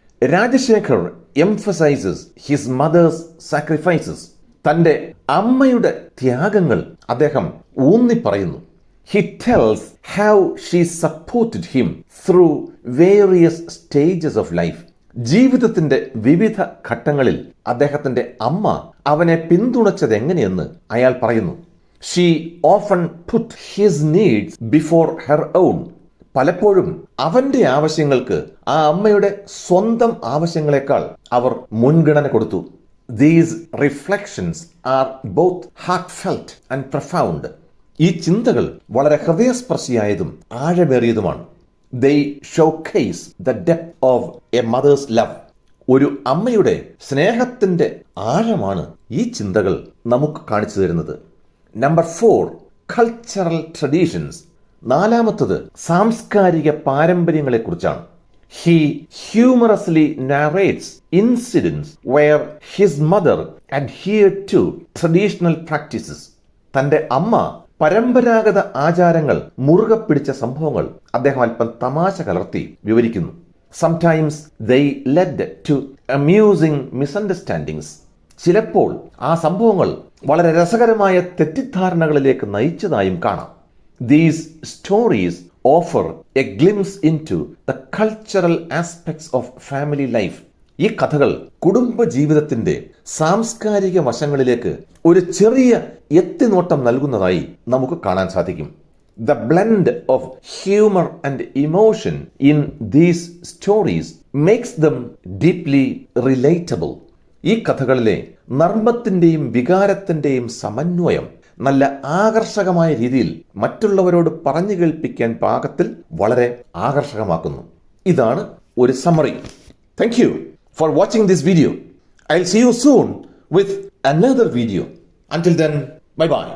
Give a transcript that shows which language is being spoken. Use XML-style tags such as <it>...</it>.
<en>Rajashekhar emphasizes his mother's sacrifices.</en> <ml>തൻ്റെ അമ്മയുടെ ത്യാഗങ്ങൾ അദ്ദേഹം ഊന്നി പറയുന്നു.</ml> <en>He tells how she supported him through various stages of life.</en> <ml>ജീവിതത്തിന്റെ വിവിധ ഘട്ടങ്ങളിൽ അദ്ദേഹത്തിന്റെ അമ്മ അവനെ പിന്തുണച്ചത് എങ്ങനെയെന്ന് അയാൾ പറയുന്നു.</ml> <en>She often put his needs before her own.</en> <ml>പലപ്പോഴും അവന്റെ ആവശ്യങ്ങൾക്ക് ആ അമ്മയുടെ സ്വന്തം ആവശ്യങ്ങളെക്കാൾ അവർ മുൻഗണന കൊടുത്തു.</ml> <en>These reflections are both heartfelt and profound.</en> <ml>ഈ ചിന്തകൾ വളരെ ഹൃദയസ്പർശിയായതും ആഴമേറിയതുമാണ്.</ml> <en>They showcase the depth of a mother's love.</en> <ml>ഒരു അമ്മയുടെ സ്നേഹത്തിന്റെ ആഴമാണ് ഈ ചിന്തകൾ നമുക്ക് കാണിച്ചു തരുന്നത്.</ml> <en>Number 4, cultural traditions.</en> <ml>നാലാമത്തത് സാംസ്കാരിക പാരമ്പര്യങ്ങളെക്കുറിച്ചാണ്.</ml> <en>He humorously narrates incidents where his mother adhered to traditional practices.</en> <ml>തന്റെ അമ്മ പരമ്പരാഗത ആചാരങ്ങൾ മുറുകെ പിടിച്ച സംഭവങ്ങൾ അദ്ദേഹം അല്പം തമാശ കലർത്തി വിവരിക്കുന്നു.</ml> <en>Sometimes they led to amusing misunderstandings.</en> <ml>ചിലപ്പോൾ ആ സംഭവങ്ങൾ വളരെ രസകരമായ തെറ്റിദ്ധാരണകളിലേക്ക് നയിച്ചതായും കാണാം.</ml> <en>These stories offer a glimpse into the cultural aspects of family life.</en> <ml>ഈ കഥകൾ കുടുംബ ജീവിതത്തിന്റെ സാംസ്കാരിക വശങ്ങളിലേക്ക് ഒരു ചെറിയ എത്തിനോട്ടം നൽകുന്നതായി നമുക്ക് കാണാൻ സാധിക്കും.</ml> <en>The blend of humor and emotion in these stories makes them deeply relatable.</en> <ml>ഈ കഥകളിലെ നർമ്മത്തിന്റെയും വികാരത്തിന്റെയും സമന്വയം നല്ല ആകർഷകമായ രീതിയിൽ മറ്റുള്ളവരോട് പറഞ്ഞു കേൾപ്പിക്കാൻ പാകത്തിൽ വളരെ ആകർഷകമാക്കുന്നു. ഇതാണ് ഒരു summary.</ml> <en>Thank you for watching this video. I'll see you soon with another video. Until then, bye bye.</en>